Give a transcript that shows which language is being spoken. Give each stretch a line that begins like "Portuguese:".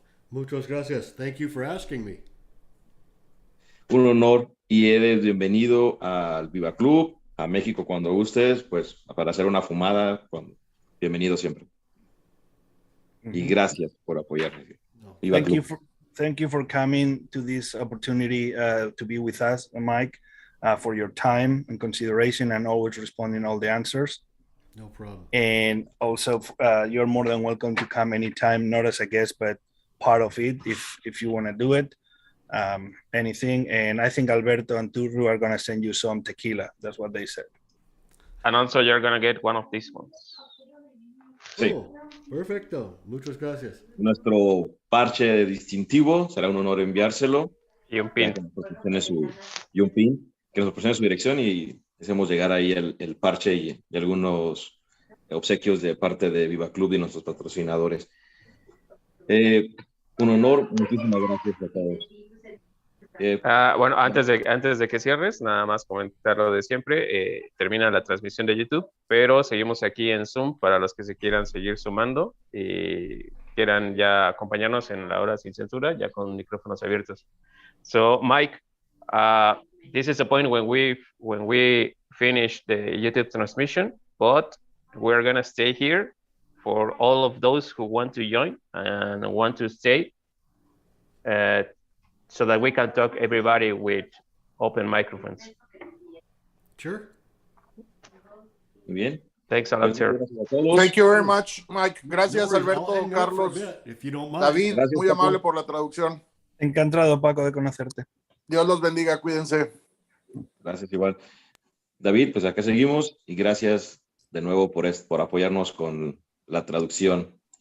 Spanish: Muchas gracias.
English: Thank you for asking me.
Spanish: Un honor y eres bienvenido al BIIBA Club, a México cuando gustes, pues para hacer una fumada, bienvenido siempre. Y gracias por apoyarnos.
English: Thank you for coming to this opportunity to be with us, Mike, for your time and consideration and always responding all the answers. No problem. And also, you're more than welcome to come anytime, not as a guest, but part of it if you want to do it. Anything. And I think Alberto and Turu are going to send you some tequila. That's what they said. And also you're going to get one of these ones.
Spanish: Sí. Oh, perfecto. Muchas gracias. Nuestro parche distintivo, será un honor enviárselo. Y un pin. Y un pin, que nos proporcione su dirección y hacemos llegar ahí el parche y algunos obsequios de parte de BIIBA Club y nuestros patrocinadores. Un honor, muchísimas gracias a todos. Bueno, antes de que cierres, nada más comentar lo de siempre. Termina la transmisión de YouTube, pero seguimos aquí en Zoom para los que se quieran seguir sumando y quieran ya acompañarnos en la hora sin censura, ya con micrófonos abiertos.
English: So, Mike, this is the point when we finish the YouTube transmission, but we're gonna stay here for all of those who want to join and want to stay, so that we can talk everybody with open microphones. Sure.
Spanish: Muy bien.
English: Thanks a lot, sir. Thank you very much, Mike.
Spanish: Gracias, Alberto, Carlos, David, gracias, muy amable por la traducción. Encantado, Paco, de conocerte. Dios los bendiga, cuídense. Gracias, igual. David, pues acá seguimos y gracias de nuevo por apoyarnos con la traducción.